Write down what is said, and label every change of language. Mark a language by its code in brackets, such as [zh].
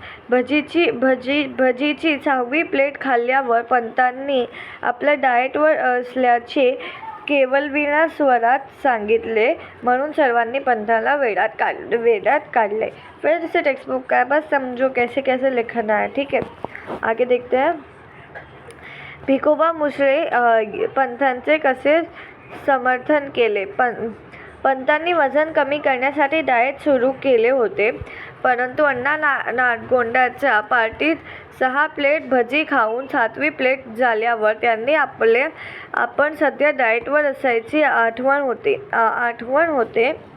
[mr] भजीची 6वी plate खाल्ल्यावर पंतांनी आपल्या डाएटवर असल्याचे केवलविना स्वरात सांगितले, म्हणून सर्वांनी पंथाला वेड्यात काढले. [hi] फिर से टेक्स्ट बुक का बस समझो कैसे कैसे लिखना है. ठीक है, आगे देखते हैं. [mr] भिकोबा मुसळे पंथांचे कसे समर्थन केले. पंतांनी वजन कमी करण्यासाठी डाएट सुरू केले होते, परंतु अण्णा नातगोंडाच्या पार्टीत 6 प्लेट भजी खाऊन 7वी प्लेट झाल्यावर त्यांनी आपण सध्या डाएटवर असल्याची आठवण होते.